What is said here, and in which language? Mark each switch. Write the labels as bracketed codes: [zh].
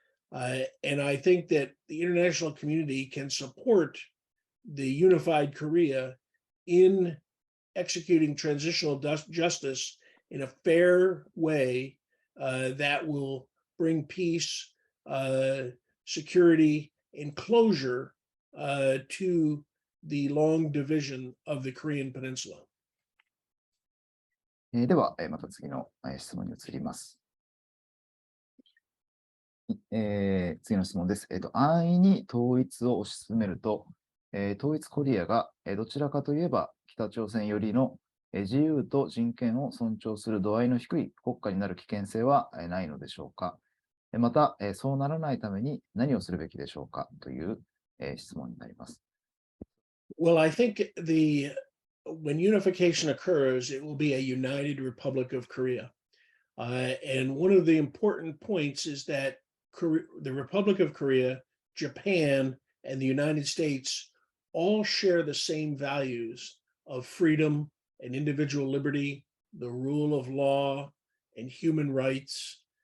[en] And I think that the international community can support the unified Korea in executing transitional justice in a fair way that will bring peace, security, and closure to the long division of the Korean Peninsula. [ja] では、また次の質問に移ります。次の質問です。安易に統一を推し進めると、統一コリアがどちらかといえば北朝鮮よりの自由と人権を尊重する度合いの低い国家になる危険性はないのでしょうか。また、そうならないために何をするべきでしょうかという質問になります。 [en] Well, I think when unification occurs, it will be a united Republic of Korea. And one of the important points is that the Republic of Korea, Japan, and the United States all share the same values of freedom and individual liberty, the rule of law, and human rights.